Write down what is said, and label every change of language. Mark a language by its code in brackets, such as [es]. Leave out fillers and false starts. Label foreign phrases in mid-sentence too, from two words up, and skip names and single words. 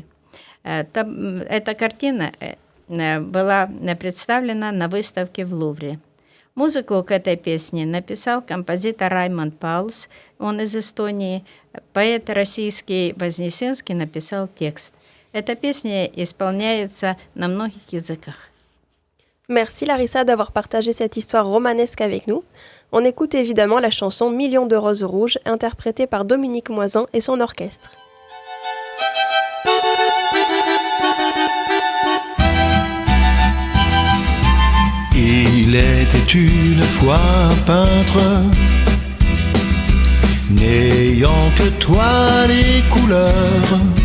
[ru] Эта картина была представлена на выставке в Лувре. Музыку к этой песне написал композитор Раймонд Паулс, он из Эстонии. Поэт российский Вознесенский написал текст. Эта песня исполняется на многих языках. [fr] Merci Larissa d'avoir partagé cette histoire romanesque avec nous. On écoute évidemment la chanson Million de roses rouges, interprétée par Dominique Moissan et son orchestre. Il était une fois un peintre, n'ayant que toile et couleurs.